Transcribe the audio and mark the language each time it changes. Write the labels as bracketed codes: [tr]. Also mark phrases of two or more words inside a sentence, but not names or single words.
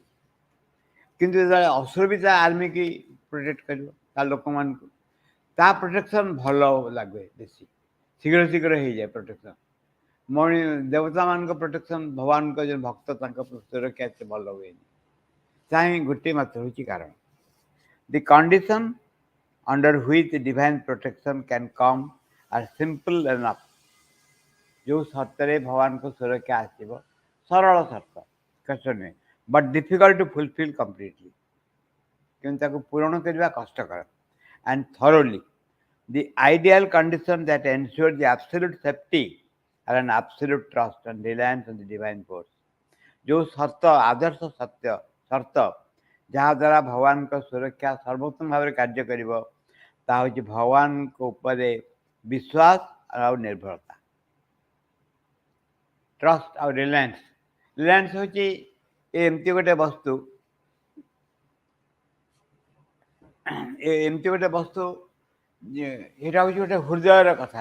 [or] କିନ୍ତୁ ଯେତେବେଳେ ଅସୁର ବି ତା ଆର୍ମିକି ପ୍ରୋଟେକ୍ଟ କରିବ, ତା ଲୋକମାନଙ୍କୁ, ତା ପ୍ରୋଟେକ୍ସନ୍ ଭଲ ଲାଗେ, ବେଶୀ ଶୀଘ୍ର ଶୀଘ୍ର ହେଇଯାଏ ପ୍ରୋଟେକ୍ସନ୍। ଦେବତାମାନଙ୍କ ପ୍ରୋଟେକ୍ସନ୍, ଭଗବାନଙ୍କ ଯେଉଁ ଭକ୍ତ ତାଙ୍କ ସୁରକ୍ଷା ଏତେ ଭଲ ହୁଏନି। ତାହା ହିଁ ଗୋଟିଏ ମାତ୍ର ହେଉଛି କାରଣ। [en] the condition under which divine protection can come are simple enough। [or] ଯେଉଁ ସର୍ତ୍ତରେ ଭଗବାନଙ୍କ ସୁରକ୍ଷା ଆସିବ ସରଳ ସର୍ତ୍ତ, କଷ୍ଟ ନୁହେଁ, [en] but difficult to fulfil completely, [or] କିନ୍ତୁ ତାକୁ ପୂରଣ କରିବା କଷ୍ଟକର। [en] and thoroughly the ideal condition that ensures the absolute safety are an absolute trust and reliance on the divine force। [or] ଯେଉଁ ସର୍ତ୍ତ, ଆଦର୍ଶ ସର୍ତ୍ତ ଯାହାଦ୍ୱାରା ଭଗବାନଙ୍କ ସୁରକ୍ଷା ସର୍ବୋତ୍ତମ ଭାବରେ କାର୍ଯ୍ୟ କରିବ ତାହା ହେଉଛି ଭଗବାନଙ୍କ ଉପରେ ବିଶ୍ୱାସ ଆଉ ନିର୍ଭରତା, ଟ୍ରଷ୍ଟ ଆଉ ରିଲାଏନ୍ସ। ରିଲାଏନ୍ସ ହେଉଛି ଏମିତି ଗୋଟେ ବସ୍ତୁ, ଏଇଟା ହେଉଛି ଗୋଟେ ହୃଦୟର କଥା।